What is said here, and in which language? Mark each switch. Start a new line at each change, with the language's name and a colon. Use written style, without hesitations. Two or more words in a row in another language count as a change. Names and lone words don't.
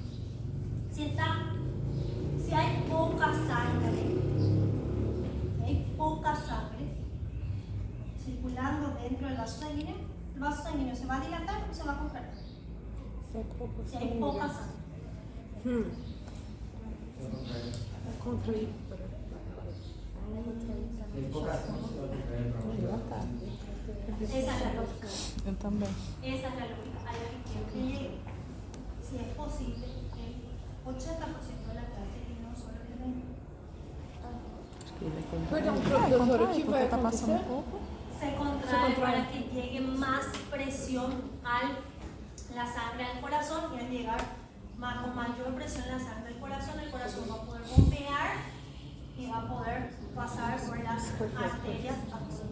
Spanish: Si hay poca sangre circulando dentro del vaso sanguíneo, el vaso sanguíneo se va a dilatar o se va a contraer. Si hay poca sangre. Esa es la lógica.
Portuguese: Eu também.
Spanish: Esa es la lógica a la que quiero que llegue. Si es posible, el 80% de la clase y no solo el 20%.
Portuguese: Perdão, Professora, o que vai acontecer?
Spanish: Se contrae para que llegue más presión a la sangre al corazón y al llegar con mayor presión la sangre al corazón, el corazón va a poder bombear y va a poder pasar por las arterias absorbidas.